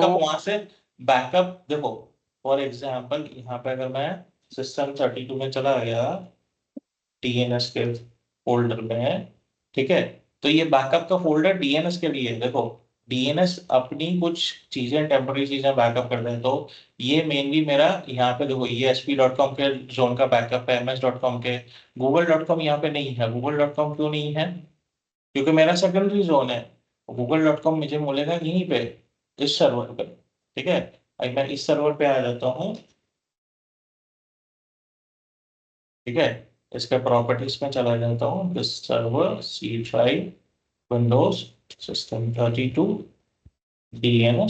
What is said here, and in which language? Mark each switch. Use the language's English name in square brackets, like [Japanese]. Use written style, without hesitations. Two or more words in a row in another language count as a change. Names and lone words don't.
[Hindi] बैकअप वहां से, बैकअप देखो, फॉर एग्जाम्पल यहाँ पे अगर मैं सिस्टम 32 में चला गया, डीएनएस के फोल्डर में, ठीक है, तो ये बैकअप का फोल्डर डीएनएस के लिए है, देखो, डीएनएस अपनी कुछ चीजें, टेम्पररी चीजें बैकअप करते हैं। तो ये मेनली मेरा यहाँ पे देखो, ये sp.com के जोन का बैकअप है, ms.com के। google.com यहाँ पे नहीं है। google.com क्यों नहीं है? क्योंकि मेरा [English] secondary zone [Hindi] है। google.com मुझे मिलेगा यहीं पे, इस सर्वर पे। ठीक है, अब मैं इस सर्वर पे आ जाता हूँ। ठीक है, इसके प्रॉपर्टीज में चला जाता हूँ, [English] this server [Hindi] C5 [English] Windows system 32 DNS.